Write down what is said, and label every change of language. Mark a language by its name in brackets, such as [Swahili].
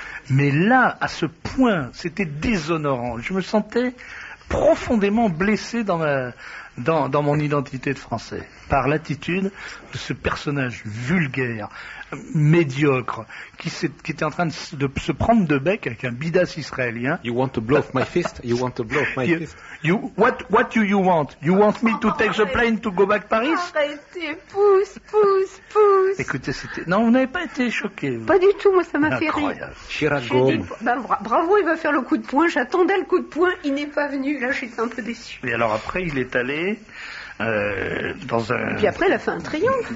[French] Mais là, à ce point, c'était déshonorant. Je me sentais profondément blessé dans mon identité de Français par l'attitude de ce personnage vulgaire, médiocre, qui était en train de se prendre de bec avec un bidas israélien. [English] You want to blow off my fist? You want to blow off my fist? What do you want? You want me to take the plane to go back Paris? [French] Arrêtez, pousse. Écoutez, non, vous n'avez pas été choqué. Pas du tout, moi ça m'a fait rire. Chirac bravo, il va faire le coup de poing, j'attendais le coup de poing, il n'est pas venu, là j'étais un peu déçu. Et alors après, il est allé dans un... Et puis après, il a fait un triomphe.